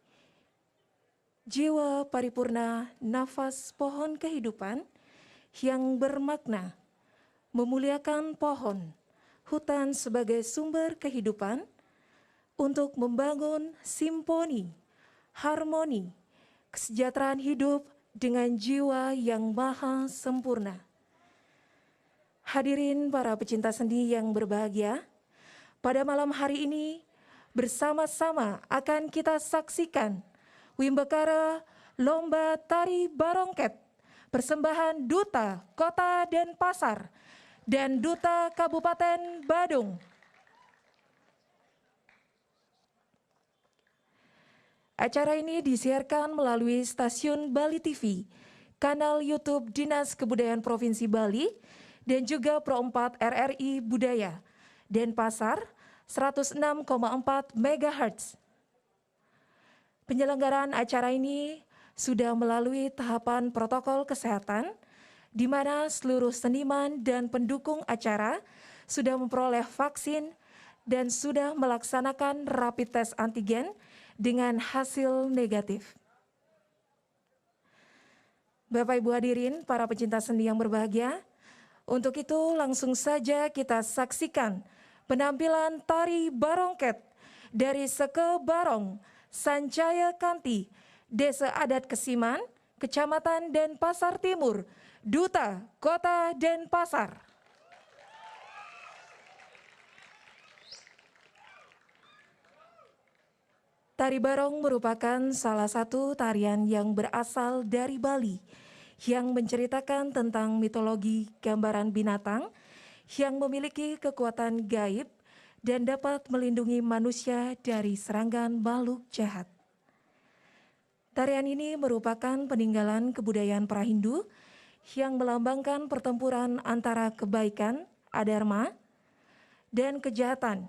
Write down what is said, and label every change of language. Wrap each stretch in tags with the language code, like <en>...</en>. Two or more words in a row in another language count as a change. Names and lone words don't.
<id>Jiwa paripurna nafas pohon kehidupan yang bermakna memuliakan pohon, hutan sebagai sumber kehidupan untuk membangun simfoni, harmoni, kesejahteraan hidup dengan jiwa yang maha sempurna. Hadirin para pecinta seni yang berbahagia, pada malam hari ini bersama-sama akan kita saksikan Wimbekara Lomba Tari Barongket, persembahan Duta Kota Denpasar dan Duta Kabupaten Badung. Acara ini disiarkan melalui stasiun Bali TV, kanal YouTube Dinas Kebudayaan Provinsi Bali, dan juga Pro 4 RRI Budaya, Denpasar 106,4 MHz. Penyelenggaraan acara ini sudah melalui tahapan protokol kesehatan, di mana seluruh seniman dan pendukung acara sudah memperoleh vaksin dan sudah melaksanakan rapid test antigen dengan hasil negatif. Bapak Ibu hadirin, para pecinta seni yang berbahagia, untuk itu langsung saja kita saksikan penampilan tari barongket dari Seke Barong, Sanjaya Kanti, Desa Adat Kesiman, Kecamatan Denpasar Timur, Duta Kota Denpasar. Tari barong merupakan salah satu tarian yang berasal dari Bali, yang menceritakan tentang mitologi gambaran binatang yang memiliki kekuatan gaib dan dapat melindungi manusia dari serangan makhluk jahat. Tarian ini merupakan peninggalan kebudayaan Prahindu yang melambangkan pertempuran antara kebaikan, adharma, dan kejahatan.</id>